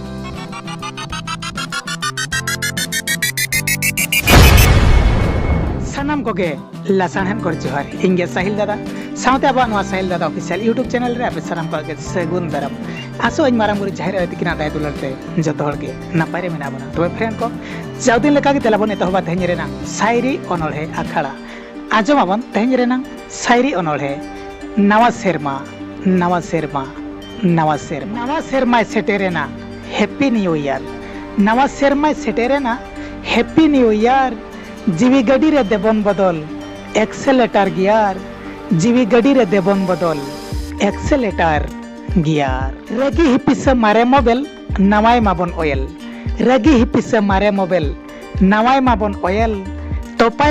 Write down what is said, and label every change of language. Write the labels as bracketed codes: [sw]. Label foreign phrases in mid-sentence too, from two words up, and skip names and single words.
[sat] सानाम कोगे लासानहन कर जोहार इंगे साहिल दादा साउते अब नवा साहिल दादा [en] official YouTube channel [sat] रे आपे सानाम कोगे सगुन दाराम आसो इन माराम गुरी जाहिर अतिकिना दाय दुलरते जतो हर के नापाय रे मेना बना तबे फ्रेंड को जाउदिन लेका के तेलाबन एतहबा तेहनि रेना शायरी अनोळहे आखड़ा आजम आबन तेहनि रेना शायरी अनोळहे नवा सेरमा नवा सेरमा नवा सेरमा नवा सेरमा सेटेरेना हैप्पी [en] New Year [sat] नवा सेरमा सेटेरेना [en] Happy New Year [sat] जीवी गडी रे देबन बदल [en] accelerator gear [sat] जीवी गडी रे देबन बदल एक्सेलेटर गियर रगी हिपिस मारे मोबाइल नवाय माबन ऑयल रगी हिपिस मारे मोबाइल नवाय माबन ऑयल तोपाय